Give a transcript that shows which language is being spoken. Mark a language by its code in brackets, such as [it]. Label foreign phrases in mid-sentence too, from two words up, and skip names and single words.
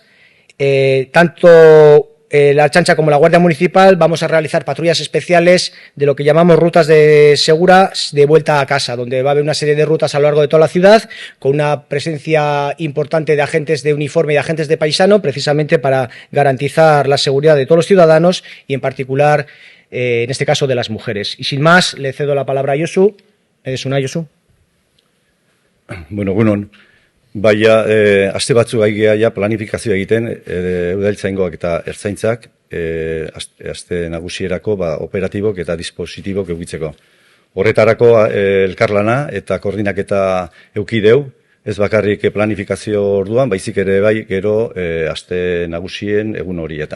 [es] Tanto la Ertzaintza como la Guardia Municipal vamos a realizar patrullas especiales de lo que llamamos rutas seguras de vuelta a casa, donde va a haber una serie de rutas a lo largo de toda la ciudad, con una presencia importante de agentes de uniforme y de agentes de paisano, precisamente para garantizar la seguridad de todos los ciudadanos y en particular, en este caso, de las mujeres. Y sin más, le cedo la palabra a Josu. Josu. [eu] Bueno, egunon. Baina, aste batzuk ja planifikazioa egiten, udaltzaingoak eta ertzaintzak, aste nagusierako operatibok eta dispositibok eukitzeko. Horretarako elkarlana eta koordinaketa eukideu, ez bakarrik planifikazio orduan, baizik ere bai gero aste nagusien egun horietan.